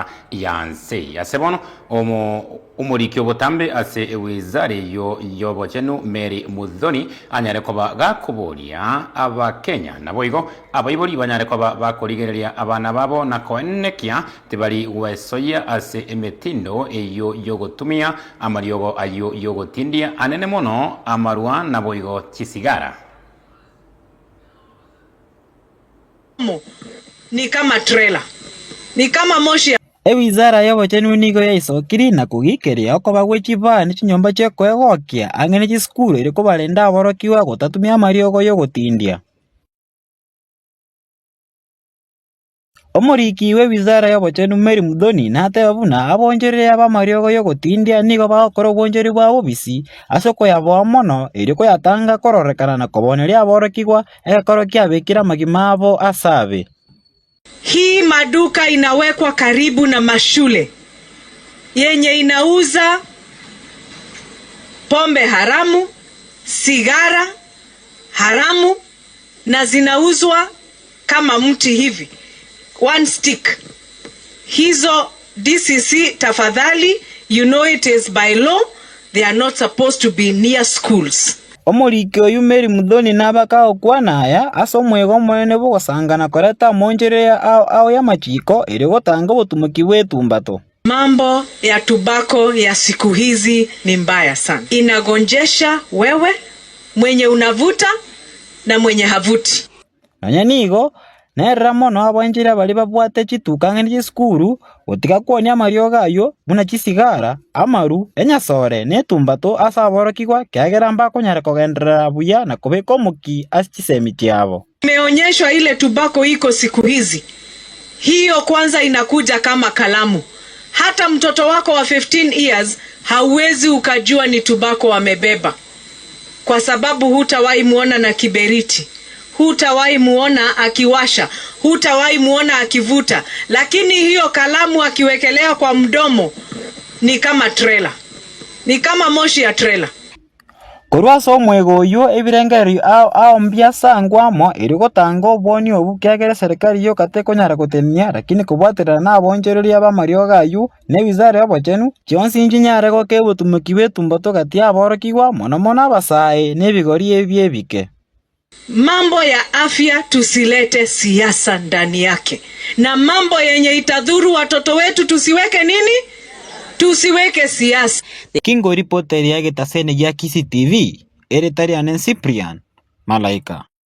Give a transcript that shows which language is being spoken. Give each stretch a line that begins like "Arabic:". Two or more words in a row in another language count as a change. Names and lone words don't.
Gusii: yanse asebono umurikyo botambe ase ewizare yo yobochenu Mary Muthoni anyare koba gakuboria aba Kenya nabo igo abaibori banyare koba bakorigereria abana babo na koenekia tibari wesoya ase emetindo eyo yogotumia amariogo ayo yogotindia anene mono amarua nabo igo chisigara
Swahili: ni kama trailer ni kama moshi.
Gusii: Ewizara yobochenu nigo yaisokiri na kugikiria okoba gwechibana chinyomba chekwegokia ang'ene chiskuru iri kubarenda aborokiwa gotatumia amariogo yogotindia. Omoriki w'ewizara yobochenu Mary Muthoni nateba buna abongereri aba amariogo yogotindia nigo bagokora obonjeri bwa obisi ase okoyaboa mono eri koyatanga kororekana na koboneria aborokigwa egekoro kiabekire amagima abo asabe.
Swahili: Hii maduka inawekwa karibu na mashule yenye inauza pombe haramu, sigara haramu na zinauzwa kama mti hivi,
English: one stick.
Swahili: Hizo DCC tafadhali,
English: you know it is by law, they are not supposed to be near schools.
Gusii: Omoriki oyu Mary Muthoni nabaka okwana aya ase omwego monene bogosangana koreta monjerea ao ya machiko iri gotanga obotumoki bwetumbato.
Swahili: Mambo ya tubako ya siku hizi ni mbaya sana. Inagonjesha wewe mwenye unavuta na mwenye havuti.
Gusii: Nanya nigo nerera mono abonjera bari babwate chituka ng'eni chiskuru gotiga kwonia amariogo ayo buna chisigara amaru enyasore netumbato ase aborokigwa kiagera mbakonyara kogenderera buya na kubeka omoki ase chisemi chiabo.
Swahili: Imeonyeshwa ile tubako iko siku hizi. Hiyo kwanza inakuja kama kalamu. Hata mtoto wako wa 15 years hauwezi ukajua ni tubako wamebeba, kwa sababu hutawahi muona na kiberiti, hutawahi muona akiwasha, hutawahi muona akivuta, lakini hiyo kalamu akiwekelea kwa mdomo ni kama trailer, ni kama moshi ya trailer.
Gusii: Korwasa omwego oyo ebirengeri ao mbiasangwamo iri gotanga obwoni obu kiagera serikali yo kate konyara gotenia lakini kubwaterera na abonjereri aba amariogo ayo n'ewizara yobochenu chionsi nchinyare goka obotumoki bwetumbato gati aborokigwa mono mono abasae n'ebigori ebi ebike.
Swahili: Mambo ya afya tusilete siasa ndani yake, na mambo yenye itadhuru watoto wetu tusiweke nini? Tusiweke siasa.
Gusii: Kingo reporteri ya Getasene ya Kisi TV, Eritarian Cyprian Malaika.